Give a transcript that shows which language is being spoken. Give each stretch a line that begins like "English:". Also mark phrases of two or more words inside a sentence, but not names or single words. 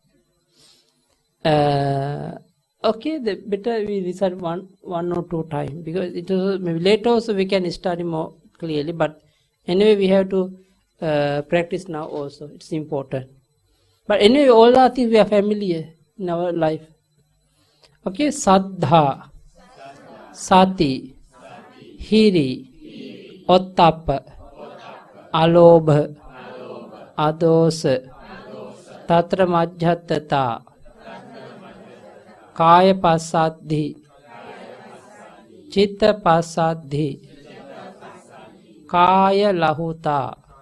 English: Okay, the better we recite one or two times, because it is maybe later also we can study more clearly. But anyway, we have to practice now also. It's important. But anyway, all our things we are familiar in our life.
Pali: Okay, Saddha, Sati, Hiri, Ottappa, Alobha, Adosa, Tatra Majjhatata, Kaya Pasadhi, Chitta Pasadhi, Kaya Lahuta,